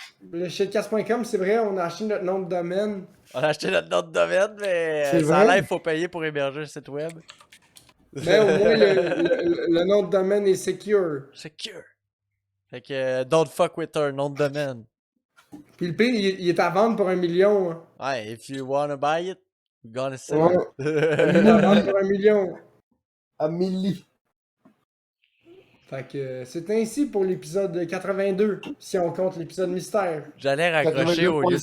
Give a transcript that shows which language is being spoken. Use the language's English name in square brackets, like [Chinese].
[French] Le shitcast.com, c'est vrai, on a acheté notre nom de domaine. On a acheté notre nom de domaine, mais C'est sans vrai? live, il faut payer pour héberger le site web. Mais au moins, le nom de domaine est secure. Secure. Fait que [English] don't fuck with our [French] nom de domaine. Puis le pire, il est à vendre pour 1 million. Hein. [English] Ouais, if you wanna buy it, we're gonna sell [French] Ouais. [English] it. [French] Il est à vendre pour 1 million. Amélie. Fait que c'est ainsi pour l'épisode 82, si on compte l'épisode mystère. J'allais raccrocher au lieu de